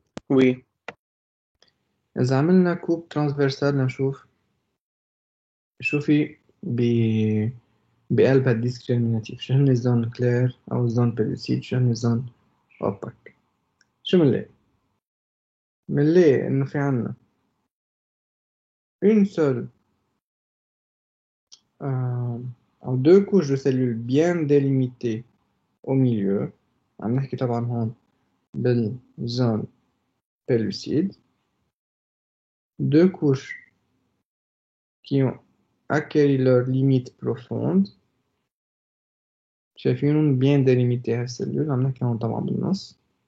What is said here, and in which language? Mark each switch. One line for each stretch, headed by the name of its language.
French: وي.
Arabic: إذا عملنا كوب ترانسفيرسال نشوف شو في بقلب الديسك جيرميناتيف. شو هن الزون كلير أو الزون بيلوسيد، شو هن الزون أوباك. شو منلاقي؟ منلاقي إنه في عنا
French: une seule
Arabic: أو
French: deux couches de cellules bien délimitées au milieu.
Arabic: عم نحكي طبعا هون بالزون pellucide.
French: Deux couches qui ont acquis leur limite profonde.
Arabic: شايفينهم
French: bien délimitées
Arabic: هالسلول، عم نحكي هون طبعا بالنص.